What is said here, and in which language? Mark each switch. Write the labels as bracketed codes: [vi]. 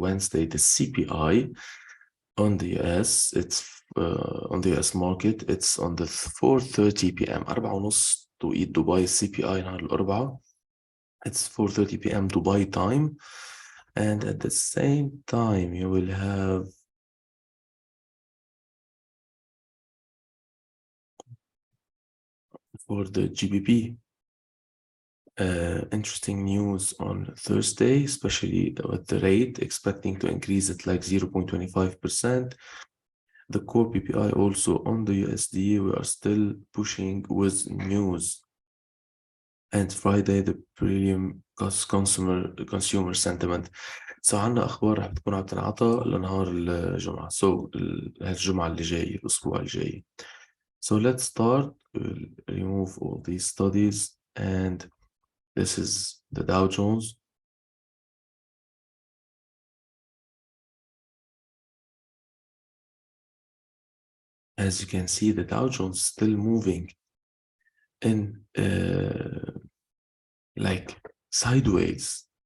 [en] Wednesday, the CPI on the US, on the US market, it's on the 4:30 p.m. [ar] 4:30 توقيت دبي CPI نهار الأربعاء. [en] It's 4:30 p.m. Dubai time. And at the same time, you will have for the GBP. Interesting news on Thursday, especially with the rate expecting to increase at like 0.25%. The core PPI also on the USD, we are still pushing with news. And Friday, the premium consumer sentiment. [ar] So عنا أخبار رح بتكون عم تنعطى لنهار الجمعة. So الجمعة اللي جاي، الأسبوع الجاي. [en] So let's start. We'll remove all these studies, and this is the Dow Jones. As you can see, the Dow Jones still moving in like sideways.